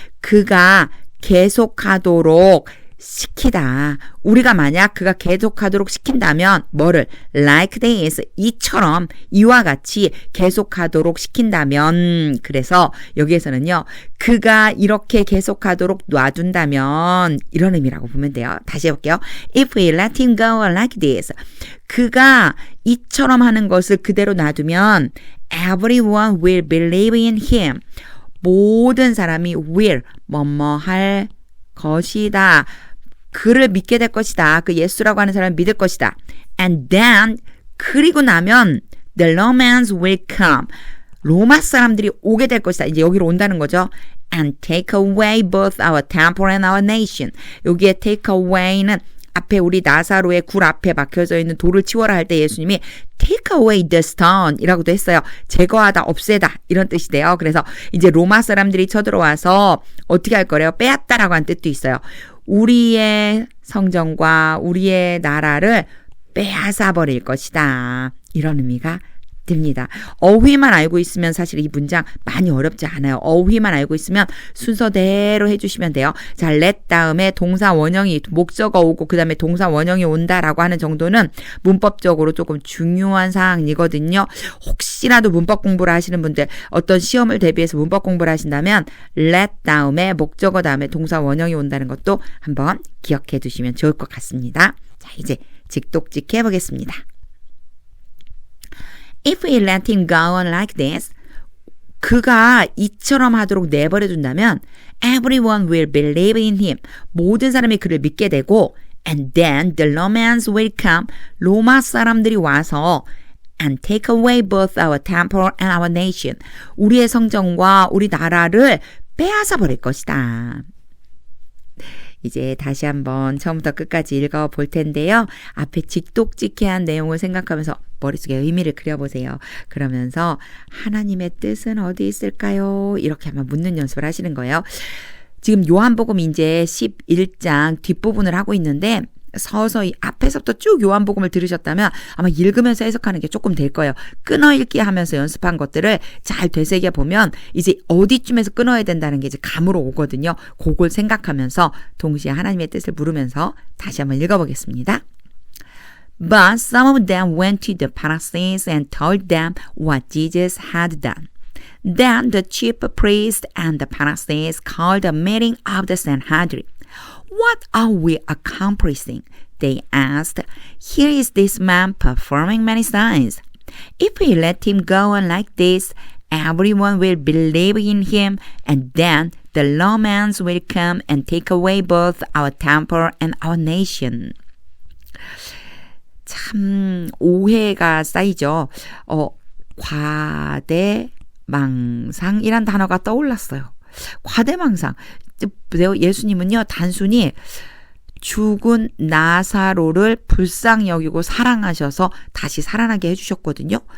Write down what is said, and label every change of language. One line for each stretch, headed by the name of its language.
Korean: 그가 계속하도록 시키다. 우리가 만약 그가 계속하도록 시킨다면 뭐를
English: like this
Korean: 이처럼 이와 같이 계속하도록 시킨다면 그래서 여기에서는요. 그가 이렇게 계속하도록 놔둔다면 이런 의미라고 보면 돼요. 다시 해볼게요.
English: If we let him go like this
Korean: 그가 이처럼 하는 것을 그대로 놔두면
English: everyone will believe in him
Korean: 모든 사람이
English: will
Korean: 뭐뭐 할 것이다. 그를 믿게 될 것이다. 그 예수라고 하는 사람을 믿을 것이다.
English: And then
Korean: 그리고 나면
English: the Romans will come.
Korean: 로마 사람들이 오게 될 것이다. 이제 여기로 온다는 거죠.
English: And take away both our temple and our nation.
Korean: 여기에 take away는 앞에 우리 나사로의 굴 앞에 박혀져 있는 돌을 치워라 할 때 예수님이
English: take away the stone
Korean: 이라고도 했어요. 제거하다, 없애다 이런 뜻이 돼요. 그래서 이제 로마 사람들이 쳐들어와서 어떻게 할 거래요? 빼앗다라고 하는 뜻도 있어요. 우리의 성전과 우리의 나라를 빼앗아 버릴 것이다. 이런 의미가 됩니다. 어휘만 알고 있으면 사실 이 문장 많이 어렵지 않아요. 어휘만 알고 있으면 순서대로 해주시면 돼요. 자, let 다음에 동사 원형이 목적어 오고 그 다음에 동사 원형이 온다라고 하는 정도는 문법적으로 조금 중요한 사항이거든요. 혹시라도 문법 공부를 하시는 분들 어떤 시험을 대비해서 문법 공부를 하신다면 let 다음에 목적어 다음에 동사 원형이 온다는 것도 한번 기억해 두시면 좋을 것 같습니다. 자, 이제 직독직 해보겠습니다.
English: If we let him go on like this,
Korean: 그가 이처럼 하도록 내버려둔다면
English: everyone will believe in him.
Korean: 모든 사람이 그를 믿게 되고
English: and then the Romans will come.
Korean: 로마 사람들이 와서
English: and take away both our temple and our nation.
Korean: 우리의 성전과 우리 나라를 빼앗아 버릴 것이다. 이제 다시 한번 처음부터 끝까지 읽어볼 텐데요. 앞에 직독직해한 내용을 생각하면서 머릿속에 의미를 그려보세요. 그러면서 하나님의 뜻은 어디 있을까요? 이렇게 한번 묻는 연습을 하시는 거예요. 지금 요한복음 이제 11장 뒷부분을 하고 있는데 서서히 앞에서부터 쭉 요한복음을 들으셨다면 아마 읽으면서 해석하는 게 조금 될 거예요. 끊어읽기 하면서 연습한 것들을 잘 되새겨 보면 이제 어디쯤에서 끊어야 된다는 게 이제 감으로 오거든요. 그걸 생각하면서 동시에 하나님의 뜻을 물으면서 다시 한번 읽어보겠습니다.
English: But some of them went to the Pharisees and told them what Jesus had done. Then the chief priests and the Pharisees called a meeting of the Sanhedrin. What are we accomplishing? They asked. Here is this man performing many signs. If we let him go on like this, everyone will believe in him, and then the Romans will come and take away both our temple and our nation.
Korean: 참 오해가 쌓이죠. 과대망상이란 단어가 떠올랐어요. 과대망상. 예수님은요, 단순히 죽은 나사로를 불쌍히 여기고 사랑하셔서 다시 살아나게 해주셨거든요.